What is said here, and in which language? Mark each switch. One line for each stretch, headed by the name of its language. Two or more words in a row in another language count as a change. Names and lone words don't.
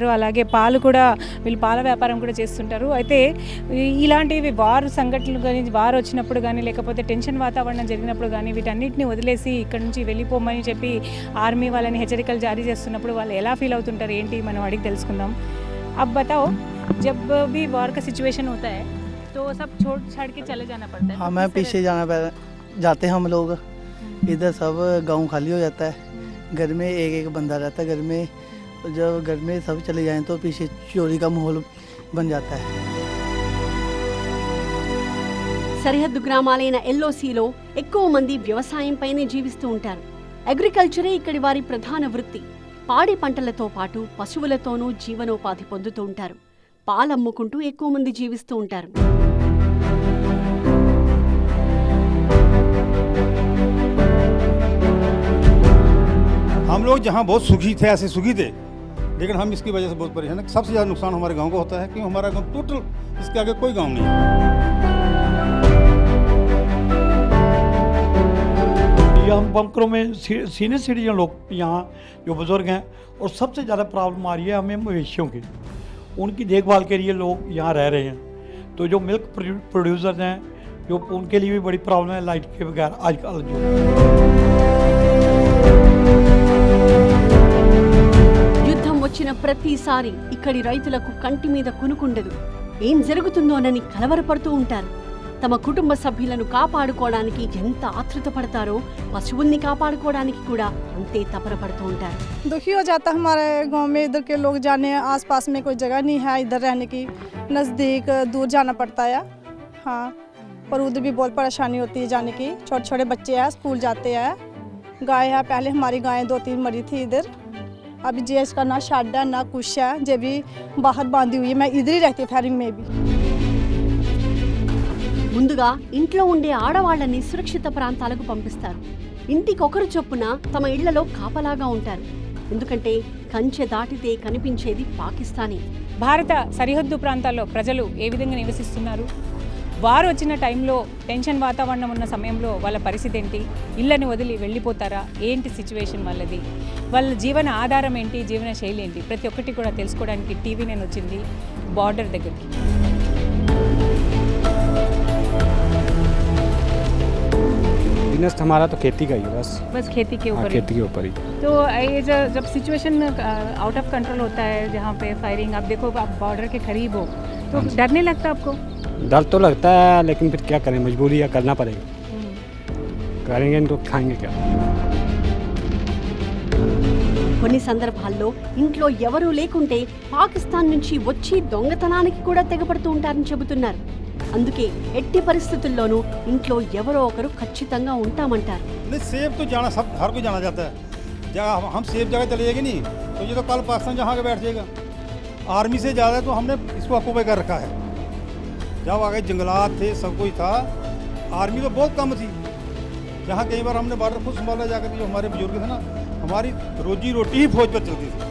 Telugu: అలాగే పాలు కూడా వీళ్ళు పాల వ్యాపారం కూడా చేస్తుంటారు. అయితే ఇలాంటివి వారు సంఘటనలు కానీ, వారు వచ్చినప్పుడు కానీ, లేకపోతే టెన్షన్ వాతావరణం జరిగినప్పుడు కానీ వీటన్నిటిని వదిలేసి ఇక్కడ నుంచి వెళ్ళిపోమని చెప్పి ఆర్మీ వాళ్ళని హెచ్చరికలు జారీ చేస్తున్నప్పుడు వాళ్ళు ఎలా ఫీల్ అవుతుంటారు ఏంటి మనం అడిగి తెలుసుకుందాం.
Hindi: अब बताओ, जब भी वॉर का सिचुएशन होता है तो सब छोड़ छाड़ के चले जाना पड़ता है? हाँ, मैं पीछे जाते हैं हम लोग। इधर सब गांव खाली हो जाता है। घर में एक एक बंदा रहता है घर में। जब घर में सब चले जाएं तो पीछे चोरी का माहौल बन जाता है।
Telugu: సరిహద్దు గ్రామాలైన LOCలో ఎక్కువ మంది వ్యవసాయంపైనే జీవిస్తూ ఉంటారు. అగ్రికల్చరే ఇక్కడి వారి ప్రధాన వృత్తి. పాడి పంటలతో పాటు పశువులతోనూ జీవనోపాధి పొందుతూ ఉంటారు. పాలమ్ముకుంటూ ఎక్కువ మంది జీవిస్తూ ఉంటారు.
Hindi: हम लोग जहाँ बहुत सुखी थे, ऐसे सुखी थे, लेकिन हम इसकी वजह से बहुत परेशान हैं। सबसे ज़्यादा नुकसान हमारे गांव को होता है, क्योंकि हमारा गांव टोटल इसके आगे कोई गांव नहीं है। ये हम बंकरों में
English: senior citizen
Hindi: लोग यहाँ जो बुज़ुर्ग हैं, और सबसे ज़्यादा प्रॉब्लम आ रही है हमें मवेशियों की, उनकी देखभाल के लिए लोग यहाँ रह रहे हैं। तो जो
English: milk producers
Hindi: हैं, जो उनके लिए भी बड़ी प्रॉब्लम है लाइट के बगैर आजकल जो।
Telugu: యుద్ధం వచ్చిన ప్రతిసారి ఇక్కడి రైతులకు కంటి మీద కునుకుండదు. ఏం జరుగుతుందోనని కలవరపడుతూ ఉంటారు. తమ కుటుంబ సభ్యులను కాపాడుకోవడానికి ఎంత ఆతృత పడతారో పశువుల్ని కాపాడుకోవడానికి కూడా అంతే తపరపడుతూ ఉంటారు.
Hindi: दुखी हो जाता हमारे गांव में, इधर के लोग जाने आसपास में कोई जगह नहीं है इधर रहने की, नज़दीक दूर जाना पड़ता है। हाँ, और उधर भी बहुत परेशानी होती है जाने की। छोटे छोटे बच्चे हैं, स्कूल जाते हैं। गाय है, पहले हमारी गायें 2-3 मरी थी इधर। अभी जेस का ना शेड है ना कुछ है, जे भी बाहर बांधी हुई है। मैं इधर ही रहती हूँ फैरिंग में भी।
Telugu: ముందుగా ఇంట్లో ఉండే ఆడవాళ్లని సురక్షిత ప్రాంతాలకు పంపిస్తారు. ఇంటికొకరు చొప్పున తమ ఇళ్లలో కాపలాగా ఉంటారు. ఎందుకంటే కంచె దాటితే కనిపించేది పాకిస్తానీ. భారత సరిహద్దు ప్రాంతాల్లో ప్రజలు ఏ విధంగా నివసిస్తున్నారు, వారు వచ్చిన టైంలో టెన్షన్ వాతావరణం ఉన్న సమయంలో వాళ్ళ పరిస్థితి ఏంటి, ఇళ్ళని వదిలి వెళ్ళిపోతారా, ఏంటి సిచ్యువేషన్ వాళ్ళది, వాళ్ళ జీవన ఆధారం ఏంటి, జీవన శైలి ఏంటి, ప్రతి ఒక్కటి కూడా తెలుసుకోవడానికి టీవీ నేను వచ్చింది బార్డర్ దగ్గరికి.
Hindi: बिजनेस हमारा तो खेती का ही है बस खेती के हाँ, ऊपर खेती के ऊपर ही। तो ये जब
English: situation out of control
Hindi: होता है, जहाँ पे फायरिंग, आप देखो आप बॉर्डर के करीब हो, तो डर नहीं लगता आपको? डर तो लगता है, लेकिन फिर क्या करें, मजबूरी है, करना पड़ेगा। करेंगे नहीं तो खाएंगे क्या।
Telugu: కొన్ని సందర్భాల్లో ఇంట్లో ఎవరూ లేకుంటే పాకిస్తాన్ నుంచి వచ్చి దొంగతనానికి కూడా తెగపడుతూ ఉంటారని చెబుతున్నారు. అందుకే ఎట్టి పరిస్థితుల్లోనూ ఇంట్లో ఎవరో ఒకరు ఖచ్చితంగా ఉంటామంటారు.
Hindi: नहीं सेफ तो जाना सब हर कोई जाना चाहता है। जगह हम सेफ जगह चले जाएगी नहीं तो ये तो कल पाकिस्तान जहाँ के बैठ जाएगा। आर्मी से ज़्यादा तो हमने इसको ऑक्यूपाई कर रखा है। जब आगे जंगलात थे, सब कुछ था, आर्मी तो बहुत कम थी। जहाँ कई बार हमने बॉर्डर खुद संभाला जाकर, जो हमारे बुजुर्ग थे ना, हमारी रोजी रोटी ही फौज पर चलती थी।